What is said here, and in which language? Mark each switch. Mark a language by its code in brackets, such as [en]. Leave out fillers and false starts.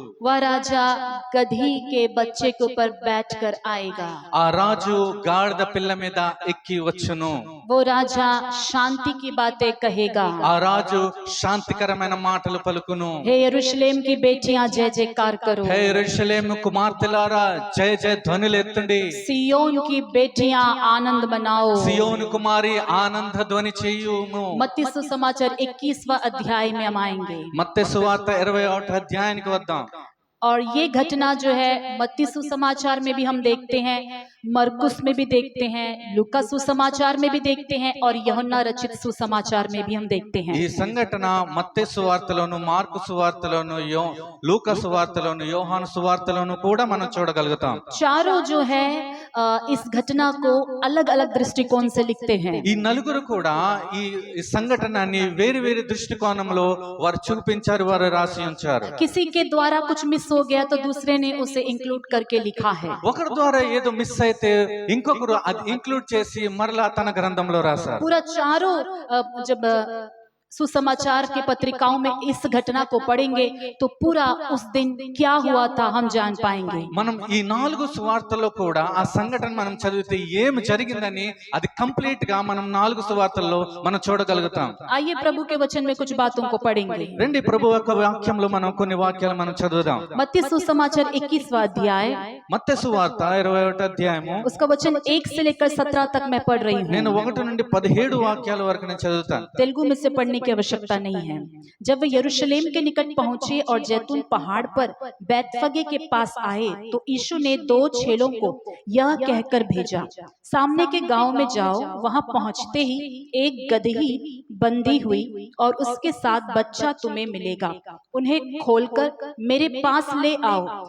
[hi] वह राजा गधी के बच्चे के ऊपर बैठकर आएगा. [te] ఆ రాజు గాడిద పిల్ల మీద ఎక్కి వచ్చును. [hi] वो राजा शांति की बातें कहेगा. [te] ఆ రాజు శాంతికరమైన మాటలు పలుకును. [hi] हे यरूशलेम की बेटियां जय जयकार करो. [te] హే యెరూషలేము కుమార్తెలారా జయ జయ ధ్వనులు ఎత్తండి. [hi] सियोन की बेटियां आनंद मनाओ. [te] సియోను కుమారి ఆనంద ధ్వని చేయుము. [hi] मत्ती सुसमाचार 21वां अध्याय में हम आएंगे. [te] మత్తయి సువార్త 21వ అధ్యాయానికి వద్దాం. [hi] और ये घटना जो है मत्ती सुसमाचार में भी हम देखते हैं, मरकुस में भी देखते हैं, लूका सुसमाचार में भी देखते हैं और यूहन्ना रचित सुसमाचार में भी हम देखते हैं. [te] ఈ సంఘటన మత్తయి సువార్తలోను, మార్కు సువార్తలోను, లూకా సువార్తలోను, యోహాను సువార్తలోను కూడా మనం చూడగలుగుతాం. [hi] चारों जो है इस घटना को अलग अलग दृष्टिकोण से लिखते हैं. [te] ఈ నలుగురు కూడా ఈ సంఘటనని వేరు వేరు దృష్టికోణంలో వారు చూపించారు, వారు రాసి ఉంచారు. [hi] किसी के द्वारा कुछ मिस हो गया तो दूसरे ने उसे इंक्लूड करके लिखा है. [te] ఒకరి ద్వారా ఏదో మిస్ అయితే ఇంకొకరు అది ఇంక్లూడ్ చేసి మరలా తన గ్రంథంలో రాశారు. [hi] पूरा चारों जब सुसमाचार के पत्रिकाओं में इस घटना को पढ़ेंगे तो पूरा उस दिन क्या हुआ था हम जान पाएंगे। [te] మనం ఈ 4 సువార్తల్లో కూడా ఆ సంఘటన మనం చదివితే ఏం జరిగిందని అది కంప్లీట్ గా మనం 4 సువార్తల్లో మనం చూడగలుగుతాం। [hi] आइए प्रभु के वचन में कुछ बातों को पढ़ेंगे। [te] రండి ప్రభు యొక్క వాక్యంలో మనం కొన్ని వాక్యాలు మనం చదువుదాం। [hi] मत्ती सुसमाचार 21वां अध्याय, [te] మత్తయి సువార్త 21వ అధ్యాయము, [hi] उसका वचन 1 से लेकर 17 तक मैं पढ़ रही हूँ। [te] నేను 1 నుండి 17 వాక్యాల వరకు నేను చదువుతాను। [hi] तेलुगु में से पढ़ने की आवश्यकता नहीं है। जब वे यरूशलेम के निकट पहुंचे और जैतून पहाड़ पर बैतफगे के पास आए तो यीशु ने 2 चेलों को यह कहकर भेजा, सामने के गांव में जाओ, वहां पहुंचते ही एक गदही बंधी हुई और उसके साथ बच्चा तुम्हें मिलेगा, उन्हें खोलकर मेरे पास ले आओ।